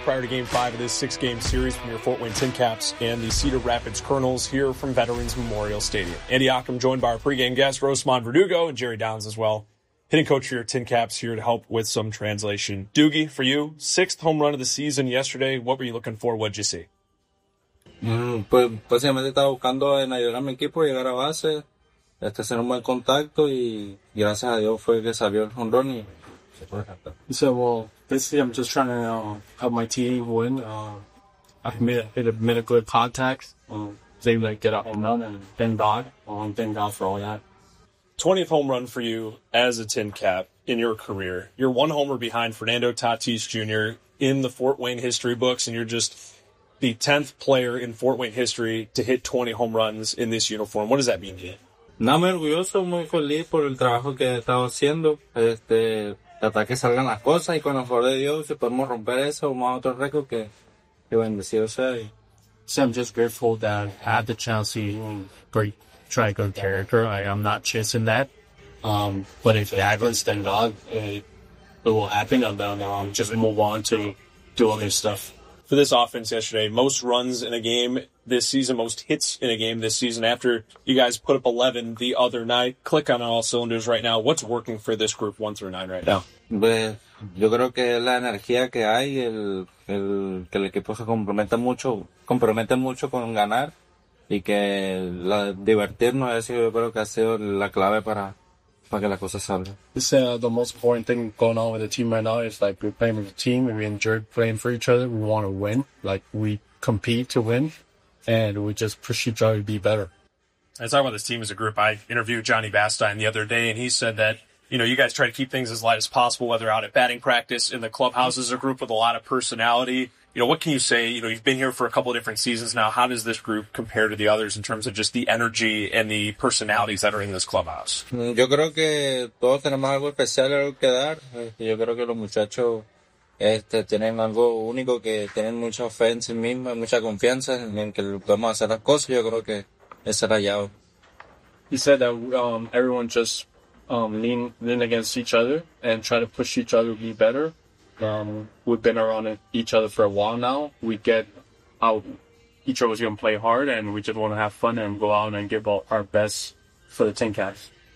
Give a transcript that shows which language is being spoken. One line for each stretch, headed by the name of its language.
English: Prior to Game 5 of this 6-game series, from your Fort Wayne Tin Caps and the Cedar Rapids Colonels here from Veterans Memorial Stadium. Andy Ockham joined by our pregame guest, Rosemond Verdugo, and Jerry Downs as well. Hitting coach for your Tin Caps here to help with some translation. Doogie, for you, 6th home run of the season yesterday. What were you looking for? What did you see?
Spanish: Pues básicamente estaba buscando en ayudar a mi equipo a llegar a base, hacer un buen contacto y gracias a Dios fue que salió el home run y se puede cantar.
English: So, well, basically I'm just trying to help my team win. I made a good contact. They like get a home run and thank God for all that. 20th home run for you as a Tin Cap in your career. You're one homer behind Fernando Tatis Jr. in the Fort Wayne history books, and you're just the 10th player in Fort Wayne history to hit 20 home runs in this uniform. What does that mean to you?
Spanish: No, me orgulloso, muy feliz por el trabajo que he estado haciendo. Tratar que salgan las cosas y con el favor de Dios, si podemos romper eso, vamos a otro récord que bendecido sea.
English: So I'm just grateful that I had the chance to try a good character. I'm not chasing that. But if it happens, then God, it will happen. And then just move on to do other stuff. For this offense yesterday, most runs in a game this season, most hits in a game this season, after you guys put up 11 the other night, click on all cylinders right now. What's working for this group 1-9 right now?
Spanish: Yo creo que la energía que hay, que el equipo se compromete mucho con ganar y que divertirnos, yo creo que ha sido la clave para que la cosa salga.
English: This is the most important thing going on with the team right now. It's like we're playing with the team and we enjoy playing for each other. We want to win. Like, we compete to win. and we just push each other to be better. I talk about this team as a group. I interviewed Johnny Bastine the other day, and he said that, you know, you guys try to keep things as light as possible, whether out at batting practice, in the clubhouse, as a group with a lot of personality. You know, what can you say? You know, you've been here for a couple of different seasons now. How does this group compare to the others in terms of just the energy and the personalities that are in this clubhouse?
Spanish: Yo creo que todos tenemos algo especial que dar. Yo creo que los muchachos tienen algo único, que tienen mucha fe en sí mismo, mucha confianza en que podemos hacer las cosas. Yo creo que es rayado.
English: He said that everyone just lean against each other and try to push each other to be better. We've been around each other for a while now. We get out, each of us going to play hard, and we just want to have fun and go out and give our best for the 10 Cavs.